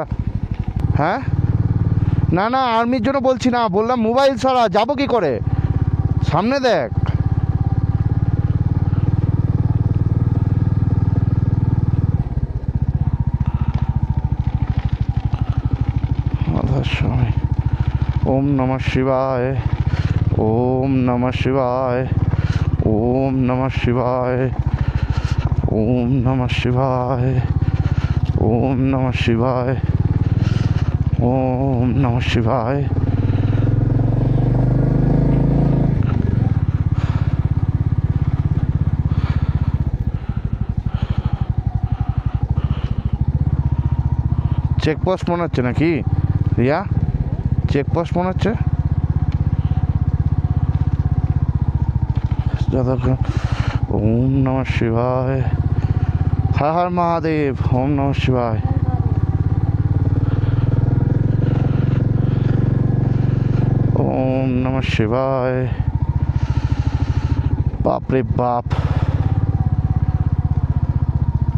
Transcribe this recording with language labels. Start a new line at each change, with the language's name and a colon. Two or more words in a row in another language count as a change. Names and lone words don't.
Bangla: হ্যাঁ, না না আর্মির জন্য বলছি না, বললাম মোবাইল ছাড়া যাবো কি করে, সামনে দেখ।
Sanskrit: সময় ওম নমঃ শিবায়, ওম নমঃ শিবায়, ওম নমঃ শিবায়, ওম নমঃ শিবায়, ওম নমঃ শিবায়, ওম নমঃ শিবায়।
Bangla: চেকপোস্ট মনে হচ্ছে নাকি রিয়া? চেকপোস্ট মনে হচ্ছে।
Sanskrit: ওম নমঃ শিবায়, হর হর মহাদেব, ওম নমঃ শিবায়। ওম নমঃ শিবায়।
Bangla: বাপরে বাপ,